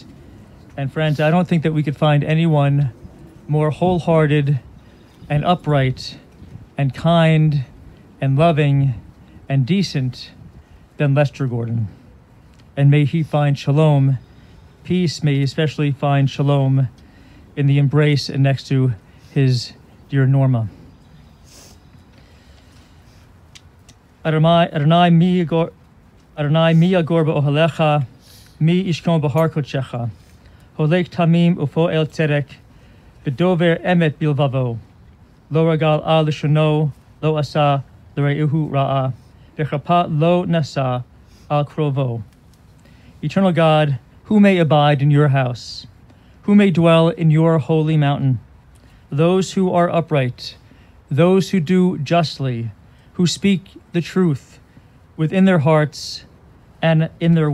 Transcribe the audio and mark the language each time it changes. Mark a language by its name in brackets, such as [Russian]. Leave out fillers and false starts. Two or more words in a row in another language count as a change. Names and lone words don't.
[English] And friends, I don't think that we could find anyone more wholehearted and upright and kind and loving and decent than Lester Gordon. And may he find shalom, peace, may he especially find shalom in the embrace and next to his dear Norma. [Hebrew] אדוני מי יגור באהלך מי ישכון בהר קדשך הולך תמים ופועל צדק, ודובר אמת בלבבו לא רגל על לשונו לא עשה לרעהו רעה וחרפה לא נשא על קרובו. [English] Eternal God, who may abide in your house? Who may dwell in your holy mountain? Those who are upright, those who do justly, who speak the truth within their hearts and in their